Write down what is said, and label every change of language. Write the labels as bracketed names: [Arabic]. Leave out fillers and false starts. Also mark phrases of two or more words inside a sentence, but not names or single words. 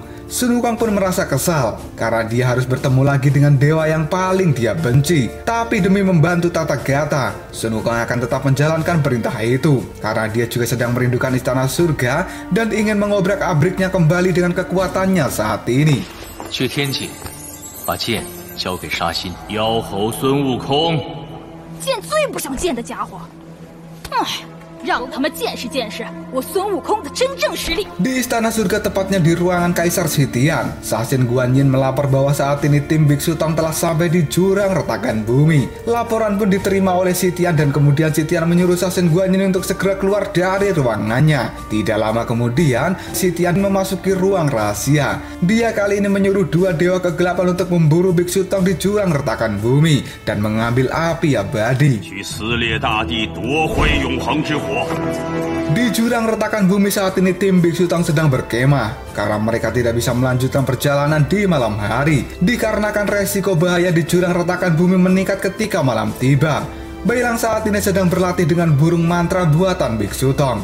[Indonesian] Sun Wukong pun merasa kesal karena dia harus bertemu lagi dengan dewa yang paling dia benci. Tapi demi membantu Tathagata, Sun Wukong akan tetap menjalankan perintah itu karena dia juga sedang merindukan istana surga dan ingin mengobrak-abriknya kembali dengan kekuatannya saat ini. [Chinese] 去天界，把剑交给沙心，妖猴孙悟空。见最不想见的家伙，哎。让他们见识见识我孙悟空的真正实力。 [Indonesian] Di istana surga, tepatnya di ruangan Kaisar Sitian, Sasin Guan Yin melapor bahwa saat ini tim Biksu Tong telah sampai di jurang retakan bumi. Laporan pun diterima oleh Sitian dan kemudian Sitian menyuruh Sasin Guan Yin untuk segera keluar dari ruangannya. Tidak lama kemudian, Sitian memasuki ruang rahasia. Dia kali ini menyuruh dua dewa kegelapan untuk memburu Biksu Tong di jurang retakan bumi dan mengambil api abadi. [Chinese] 去撕裂大地，夺回永恒之火。 [Indonesian] Di jurang retakan bumi saat ini tim Biksu Tong sedang berkemah karena mereka tidak bisa melanjutkan perjalanan di malam hari dikarenakan resiko bahaya di jurang retakan bumi meningkat ketika malam tiba. Bailang saat ini sedang berlatih dengan burung mantra buatan Biksu Tong.